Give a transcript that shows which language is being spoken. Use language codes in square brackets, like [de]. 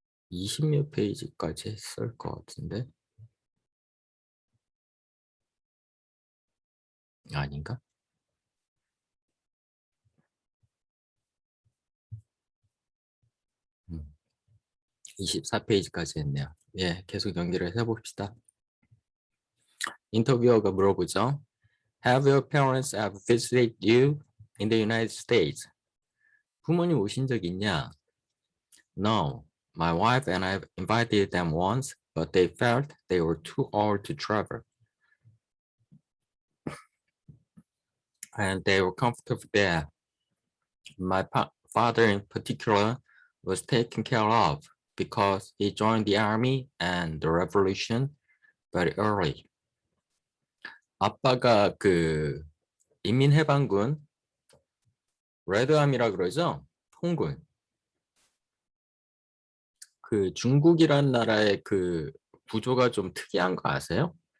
[ko] 20몇 페이지까지 했을 것 같은데 아닌가? 24페이지까지 했네요. 예, 계속 연기를 해봅시다. 인터뷰어가 물어보죠. [en] Have your parents ever visited you in the United States? [ko] 부모님 오신 적 있냐? [en] No. My wife and I invited them once, but they felt they were too old to travel. And they were comfortable there. My father in particular was taken care of because he joined the army and the revolution very early. [ko] 아빠가 그 인민해방군 레드암이라 그러죠? 홍군. 그 중국이란 나라의 그 구조가 좀 특이한 거 아세요?